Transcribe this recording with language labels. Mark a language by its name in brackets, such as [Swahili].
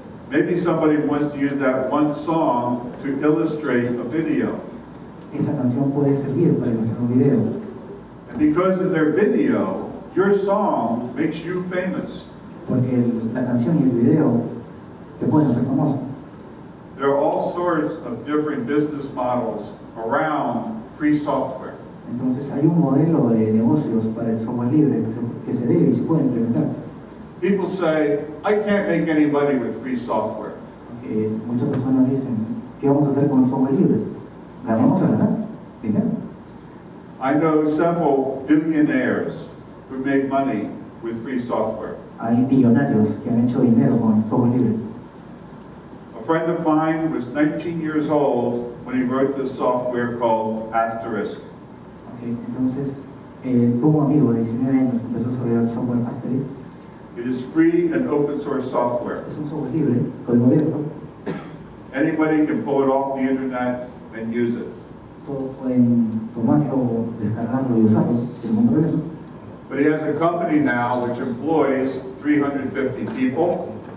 [English] Maybe somebody wants to use that one song to illustrate a video. [Spanish] Esa canción puede servir para ilustrar un video. [English] And because of their video, your song makes you famous. [Spanish] Porque la canción y el video te pueden hacer famoso. [English] There are all sorts of different business models around free software. [Spanish] Entonces hay un modelo de negocios para el software libre que se debe y se puede implementar. [English] People say, I can't make any money with free software. [Spanish] Muchas personas dicen, ¿qué vamos a hacer con el software libre? ¿La vamos a ganar? ¿Dinero? [English] I know several billionaires who make money with free software. [Spanish] Hay billonarios que han hecho dinero con software libre. [English] A friend of mine was 19 years old when he wrote this software called Asterisk. [Spanish] Okay, entonces, tuvo un amigo de 19 años que empezó a desarrollar el software Asterisk. [English] It is free and open source software. [Spanish] Es un software libre, código abierto. [English] Anybody can pull it off the internet and use it. [Spanish] Todos pueden tomarlo, descargarlo y usarlo sin ningún problema. [English] But he has a company now which employs 350 people.